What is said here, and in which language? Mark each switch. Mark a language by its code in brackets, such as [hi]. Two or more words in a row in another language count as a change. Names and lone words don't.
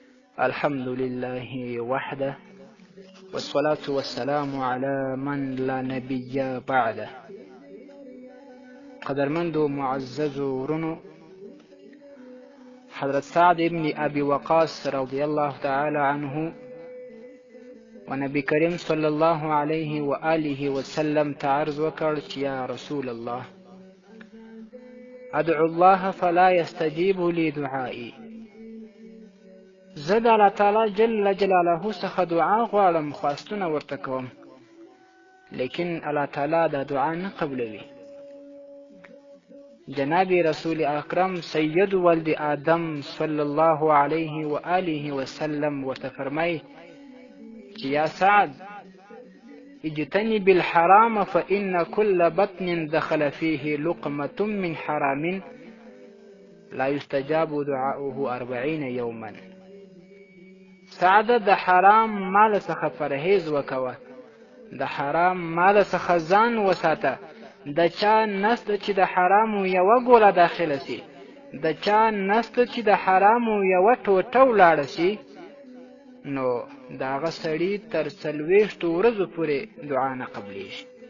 [ar] الحمد لله وحده والصلاة والسلام على من لا نبي بعده. [ps] قدرمند و معزز ورنو، حضرت سعد ابن ابي وقاص [ar] رضي الله تعالى عنه [ps] و نبی کریم [ar] صلی الله علیه و آله وسلم [ps] تعرض وکړ [ar] یا رسول الله ادعو الله فلا يستجيب لي دعائي. [ps] زه د الله تعالی جل جلاله څخه دعا غواړم، خواستونه ورته کوم، لیکن الله تعالی دا دعا نه قبلوي. جناب رسول اکرم [ar] سید ولد آدم صلی الله علیه و آله وسلم [ps] ورته فرمای چې [ar] یا سعد اجتنب الحرام فإن كل بطن دخل فيه لقمة من حرام لا يستجاب دعاؤه 40 يوما. [ps] سعد د حرام مال څخه پرهیز وکوه، د حرام مال څخه ځان وساته. د چا نسته چې د حرامو یوه ګوله داخله سي، د چا نسته چې د حرامو یوه ټوټه ولاړه سي، نو د هغه سړي تر 40 ورځو پورې دعا نه قبلیږي.